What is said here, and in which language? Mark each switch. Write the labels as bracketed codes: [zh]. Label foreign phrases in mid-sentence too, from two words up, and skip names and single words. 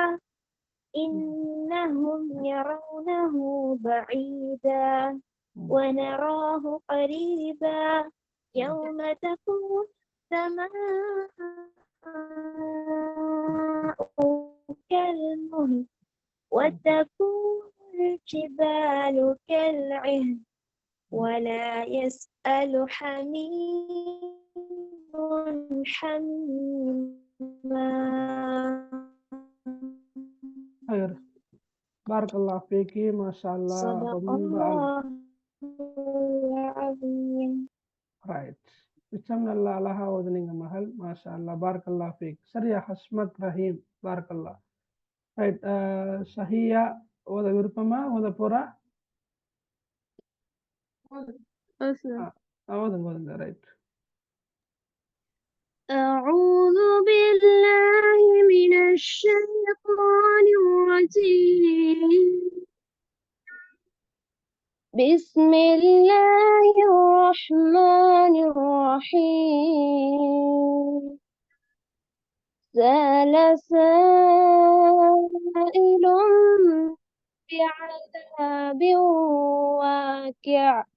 [ar] إنهم يرونه بعيدا ونراه قريبا يوم تكون السماء كالمهل وتكون الجبال كالعهن ولا يسأل حميم حميما. خير. بارك الله فيك. ما شاء الله. صدق [ta] ரொம்ப அழகு. [ar] الله العظيم. [ta] ரைட். மிச்சம் நல்லா அழகா ஓதுனீங்க மகள். [ar] ما شاء الله. بارك الله فيك. [ta] சரியா ஹஸ்மத் ரஹீம். [ar] بارك الله. [ta] ரைட். ஷஹியா ஓத விருப்பமா? ஓத போறா? ஓதுங்க. ரைட். [ar] أعوذ بالله من الشيطان الرجيم بسم الله الرحمن الرحيم سأل سائل بعذاب واقع